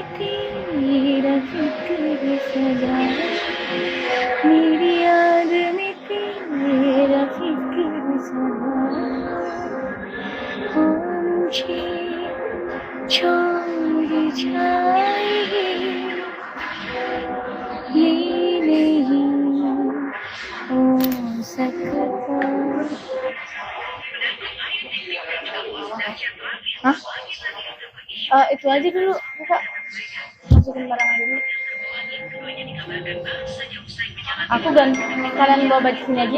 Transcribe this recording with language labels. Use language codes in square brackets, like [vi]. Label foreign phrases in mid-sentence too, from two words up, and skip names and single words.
[hi] तेरा जिक्र सदा, मेरी याद में तेरा जिक्र सदा, मुझे छोड़ जाएगी ये नहीं हो सकता. Hah? [id] Itu aja dulu, Kak. Masukin barang dulu. Aku ganti, kalian bawa baju sini aja.